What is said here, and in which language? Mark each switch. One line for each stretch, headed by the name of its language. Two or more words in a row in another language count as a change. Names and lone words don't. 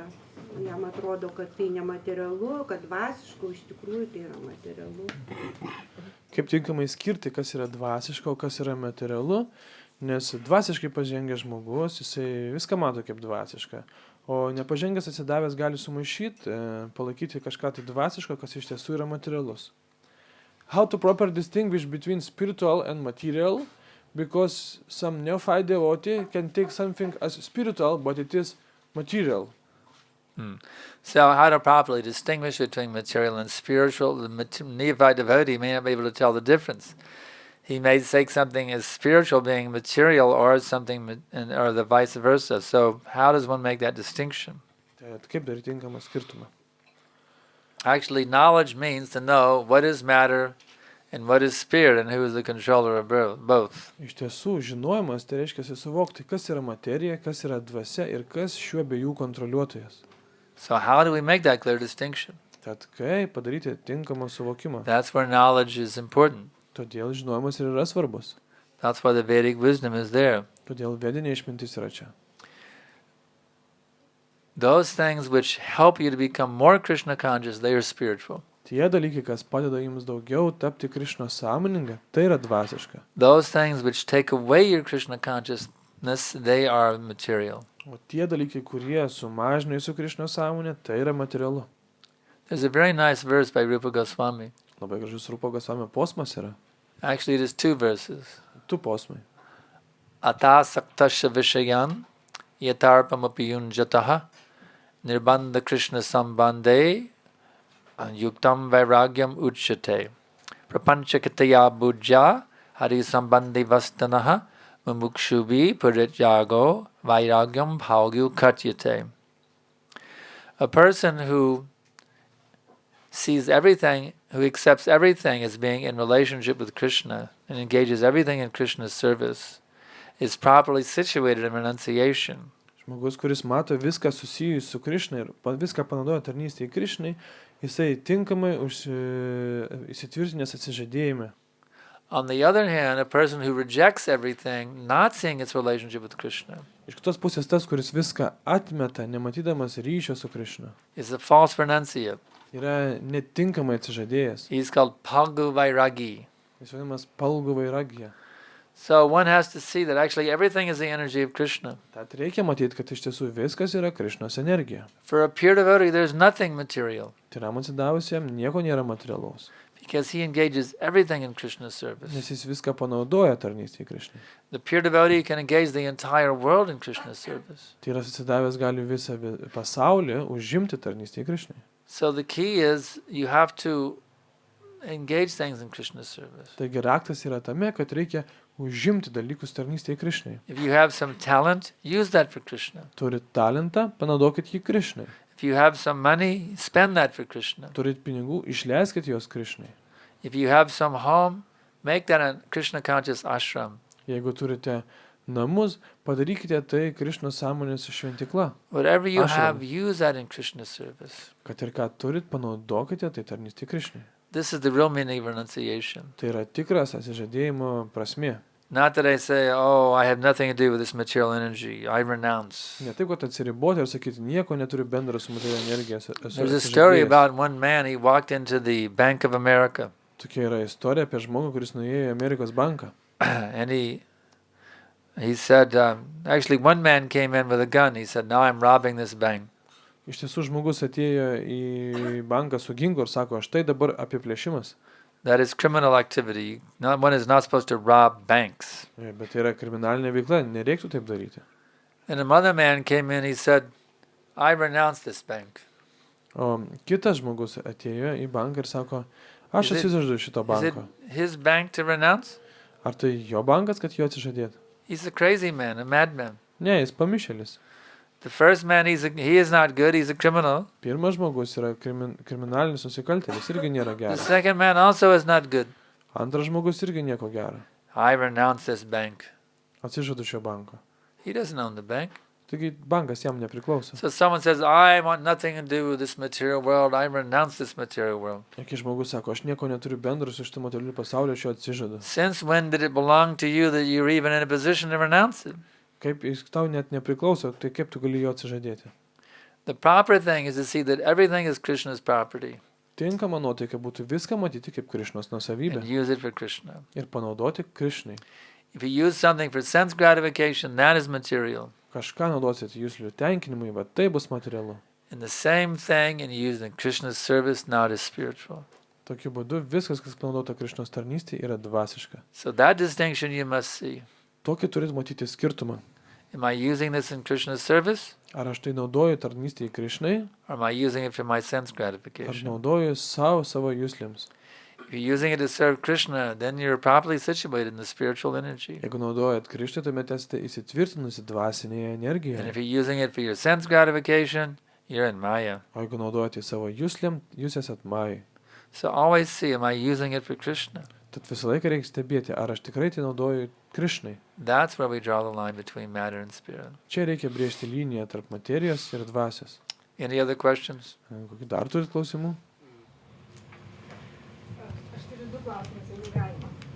Lithuanian: Jam atrodo, kad tai nematerialu, kad dvasiška, iš tikrųjų tai yra materialu. Kaip tinkamai skirti, kas yra dvasiška, o kas yra materialu. Nes dvasiškai pažengęs žmogus, jisai viską mato kaip dvasišką. O nepažengęs atsidavęs gali sumaišyti, palaikyti kažką tai dvasiško, kas iš tiesų yra materialus.
English: How to properly distinguish between spiritual and material, because some neophyte devotee can take something as spiritual, but it is material. So how to properly distinguish between material and spiritual? The neophyte devotee may not be able to tell the difference. He may take something as spiritual being material or something, or the vice versa. So how does one make that distinction?
Lithuanian: Tai kaip daryti tinkamą skirtumą?
English: Actually, knowledge means to know what is matter and what is spirit and who is the controller of both.
Lithuanian: Iš tiesų, žinojimas tai reiškia suvokti, kas yra materija, kas yra dvasia ir kas šių abiejų kontroliuotojas.
English: So how do we make that clear distinction?
Lithuanian: Tad kaip padaryti tinkamą suvokimą?
English: That's where knowledge is important.
Lithuanian: Todėl žinojimas ir yra svarbus.
English: That's why the Vedic wisdom is there.
Lithuanian: Todėl vedinė išmintis yra čia.
English: Those things which help you to become more Krishna conscious, they are spiritual.
Lithuanian: Tie dalykai, kas padeda jums daugiau tapti Krišnos sąmoninga, tai yra dvasiška.
English: Those things which take away your Krishna consciousness, they are material.
Lithuanian: O tie dalykai, kurie sumažina jūsų Krišnos sąmonę, tai yra materialu.
English: There's a very nice verse by Rupa Goswami.
Lithuanian: Labai gražus Rupa Goswami posmas yra.
English: Actually, it is two verses.
Lithuanian: Tu posmai.
Sanskrit: अत सक्तस्य विषयान् यतर्पमपि युञ्जतः निर्बन्ध कृष्ण सम्बन्धे युक्तं वैराग्यम् उच्यते प्रपञ्चकतया बुज्य हरि सम्बन्धि वस्तनः मुमुक्षुभि पुरित्यगो वैराग्यं भौग्यु कत्यते.
English: A person who sees everything, who accepts everything as being in relationship with Krishna and engages everything in Krishna's service, is properly situated in renunciation.
Lithuanian: Žmogus, kuris mato viską susijus su Krišna ir viską panaudoja tarnystėje Krišnai, jisai tinkamai įsitvirtinęs atsižadėjime.
English: On the other hand, a person who rejects everything, not seeing its relationship with Krishna,
Lithuanian: Iš kitos pusės tas, kuris viską atmeta, nematydamas ryšio su Krišna,
English: is a false renunciate.
Lithuanian: yra netinkamai atsižadėjęs.
English: He's called Palgu Vairagi.
Lithuanian: Jis vadinamas palgu vairagija.
English: So one has to see that actually everything is the energy of Krishna.
Lithuanian: Tad reikia matyti, kad iš tiesų viskas yra Krišnos energija.
English: For a pure devotee, there's nothing material,
Lithuanian: Tyram atsidavusiam nieko nėra materialaus,
English: because he engages everything in Krishna's service.
Lithuanian: nes jis viską panaudoja tarnystėje Krišnai.
English: The pure devotee can engage the entire world in Krishna's service.
Lithuanian: Tyras atsidavęs gali visą pasaulį užimti tarnystėje Krišnai.
English: So the key is you have to engage things in Krishna's service.
Lithuanian: Taigi raktas yra tame, kad reikia užimti dalykus tarnystėje Krišnai.
English: If you have some talent, use that for Krishna.
Lithuanian: Turit talentą, panaudokit jį Krišnai.
English: If you have some money, spend that for Krishna.
Lithuanian: Turit pinigų, išleiskit juos Krišnai.
English: If you have some home, make that a Krishna conscious ashram.
Lithuanian: Jeigu turite namus, padarykite tai Krišnos sąmonės šventikla.
English: Whatever you Ashram. have, use that in Krishna's service.
Lithuanian: Kad ir ką turit, panaudokite tai tarnystėje Krišnai.
English: This is the real meaning of renunciation.
Lithuanian: Tai yra tikras atsižadėjimo prasmė.
English: Not that I say, oh, I have nothing to do with this material energy. I renounce.
Lithuanian: Ne taip, kad atsiriboti ir sakyti, nieko neturiu bendro su materialia energija.
English: There's a story about one man, he walked into the Bank of America.
Lithuanian: Tokia yra istorija apie žmogų, kuris nuėjo į Amerikos banką.
English: And he said, actually one man came in with a gun. He said, now I'm robbing this bank.
Lithuanian: Iš tiesų žmogus atėjo į banką su ginklu ir sako, štai dabar apiplėšimas.
English: That is criminal activity. One is not supposed to rob banks.
Lithuanian: Bet tai yra kriminalinė veikla, nereiktų taip daryti.
English: And another man came in, he said, I renounce this bank.
Lithuanian: O kitas žmogus atėjo į banką ir sako, aš atsižadu šito
English: Is it
Lithuanian: banko.
English: his bank to renounce?
Lithuanian: Ar tai jo bankas, kad jo atsižadėt?
English: He's a crazy man, a madman.
Lithuanian: Ne, jis pamišėlis.
English: The first man, he is not good, he's a criminal.
Lithuanian: Pirmas žmogus yra kriminalinis nusikaltėlis, irgi nėra
English: The
Lithuanian: geras.
English: second man also is not good.
Lithuanian: Antras žmogus irgi nieko gero.
English: I renounce this bank.
Lithuanian: Atsižadu šio banko.
English: He doesn't own the bank.
Lithuanian: Taigi bankas jam nepriklauso.
English: So someone says, I want nothing to do with this material world, I renounce this material world.
Lithuanian: Jei žmogus sako, aš nieko neturiu bendro su šitu materialiu pasauliu, aš jo atsižadu.
English: Since when did it belong to you that you're even in a position to renounce it?
Lithuanian: Kaip jis tau net nepriklauso, tai kaip tu gali jo atsižadėti?
English: The proper thing is to see that everything is Krishna's property
Lithuanian: Tinkama nuotaika būtų viską matyti kaip Krišnos nusavybę
English: and use it for Krishna.
Lithuanian: ir panaudoti Krišnai.
English: If you use something for sense gratification, that is material.
Lithuanian: Kažką naudosit jūslių tenkinimui, bet tai bus materialu.
English: And the same thing in using Krishna's service, now it is spiritual.
Lithuanian: Tokiu būdu viskas, kas panaudota Krišnos tarnystėje, yra dvasiška.
English: So that distinction you must see.
Lithuanian: Tokį turit matyti skirtumą.
English: Am I using this in Krishna's service?
Lithuanian: Ar aš tai naudoju tarnystėje Krišnai,
English: Or am I using it for my sense
Lithuanian: ar
English: gratification?
Lithuanian: naudoju savo jūsliams.
English: If you're using it to serve Krishna, then you're properly situated in the spiritual energy.
Lithuanian: Jeigu naudojat Krišnai, tuomet esate įsitvirtinusi dvasinėje
English: And
Lithuanian: energijoje.
English: if you're using it for your sense gratification, you're in Maya.
Lithuanian: O jeigu naudojate savo jūsliam, jūs esat majai.
English: So always see, am I using it for Krishna?
Lithuanian: Tad visą laiką reikia stebėti, ar aš tikrai tai naudoju Krišnai.
English: That's where we draw the line between matter and spirit.
Lithuanian: Čia reikia brėžti liniją tarp materijos ir dvasios.
English: Any other questions?
Lithuanian: Kokį dar turit klausimų? Aš turiu du klausimus, jeigu galima.